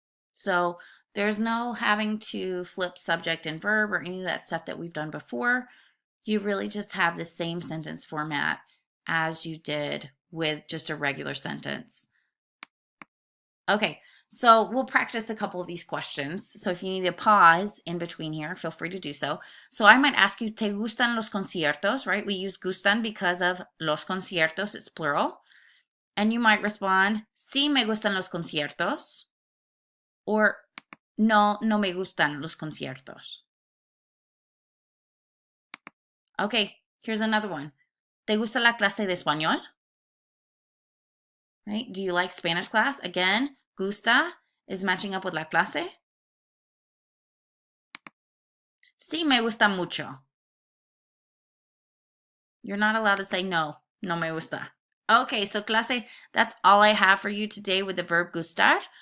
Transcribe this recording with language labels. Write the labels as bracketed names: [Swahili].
[English] So there's no having to flip subject and verb or any of that stuff that we've done before. You really just have the same sentence format as you did with just a regular sentence. Okay, so we'll practice a couple of these questions. So if you need to pause in between here, feel free to do so. So I might ask you, [Spanish] ¿te gustan los conciertos? [English] Right? We use gustan because of los conciertos, it's plural. And you might respond, [Spanish] sí me gustan los conciertos. Or no, no me gustan los conciertos. [English] Okay, here's another one. [Spanish] ¿Te gusta la clase de español? [English] Right? Do you like Spanish class? Again, gusta is matching up with la clase. [Spanish] Sí, me gusta mucho. [English] You're not allowed to say [Spanish] no, no me gusta. [English] Okay, so clase, that's all I have for you today with the verb gustar.